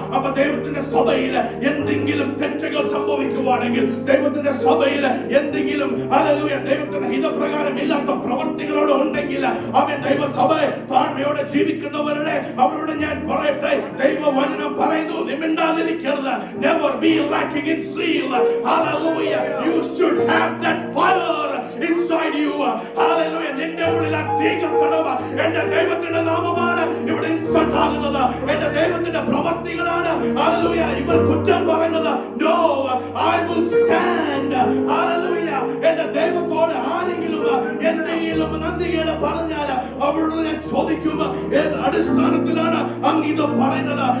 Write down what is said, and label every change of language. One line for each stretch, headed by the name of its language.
Malayalam: അപ്പൊ ദൈവത്തിന്റെ സഭയിൽ എന്തെങ്കിലും തെറ്റുകൾ സംഭവിക്കുവാണെങ്കിൽ, ദൈവത്തിന്റെ സഭയിൽ എന്തെങ്കിലും ഹല്ലേലൂയ ദൈവത്തിന്റെ ഹിതപ്രകാരം ഇല്ലാത്ത പ്രവർത്തികളോട് ഉണ്ടെങ്കിൽ അവൻ ദൈവസഭയെ താഴ്മയോടെ ജീവിക്കുന്നവരുടെ അവരോട് ഞാൻ പറയട്ടെ, ദൈവവചനം പറയുന്നു, നീ മിണ്ടാതിരിക്കരുത്.
English: Never be lacking in zeal. Hallelujah. You should have that fire inside you.
Malayalam: Hallelujah. നിന്റെ ഉള്ളിൽ ആ തീ കത്തണം. എന്റെ ദൈവത്തിന്റെ നാമമാണ് ഇവിടെ ഇൻസൾട്ട് ആകുന്നത്, എന്റെ ദൈവത്തിന്റെ പ്രവർത്തികളാണ് ഹല്ലേലൂയ ഇവർ കുറ്റം പറയുന്നത്.
English: No, I will stand. Hallelujah.
Malayalam: എന്റെ ദൈവത്തോട് ആരെങ്കിലും എന്തെങ്കിലും നന്ദികേട് പറഞ്ഞാൽ അവരോട് ഞാൻ ചോദിക്കും, ഏത് അടിസ്ഥാനത്തിലാണ് അങ്ങ് ഇത് പറയുന്നത്?